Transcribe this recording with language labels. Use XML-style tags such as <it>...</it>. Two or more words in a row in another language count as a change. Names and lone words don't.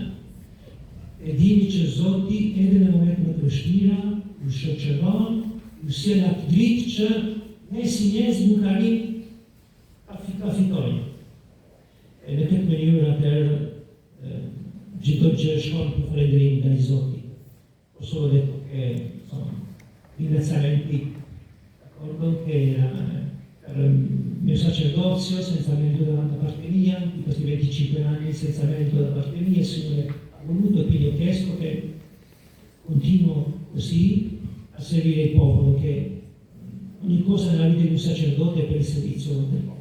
<sq>E dini që Zoti edhe në momentet më të vështira ju shoqëron, ju sjell atë dritë që ne si njerëz nuk arrim ta fitojmë. E në këtë mënyrë atëherë çdo gjë shkon për falënderimin ndaj Zotit.</sq> <it>Por solo detto che insomma ringraziamenti d'accordo che per il mio sacerdozio senza merito da parte mia, di questi 25 anni senza merito da parte mia, il Signore ha voluto e quindi ho chiesto che continuo così a servire il popolo che ogni cosa nella vita di un sacerdote per il servizio del popolo.</it>